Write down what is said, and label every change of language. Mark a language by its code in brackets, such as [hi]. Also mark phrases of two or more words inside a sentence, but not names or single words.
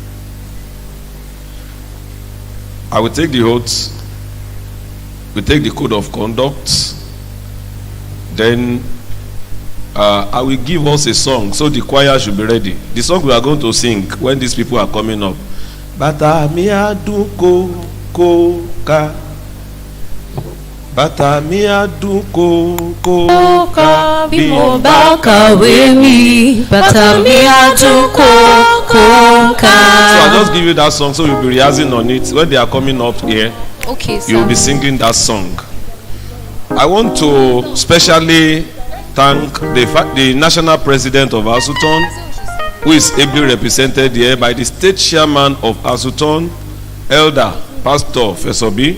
[en] I will take the oath, we take the code of conduct, then I will give us a song, so the choir should be ready. The song we are going to sing when these people are coming up. [yo] Bata mi adun ko ka, bata mi adun ko ka, bí mo bá kàwé mi, bàtà mi adun ko ka. [en] So I'll just give you that song, so you'll be rehearsing on it. When they are coming up here, Okay, sir. you'll be singing that song. I want to specially thank the national president of Asuton, who is ably represented here by the state chairman of Asuton, Elder Pastor Fesobi.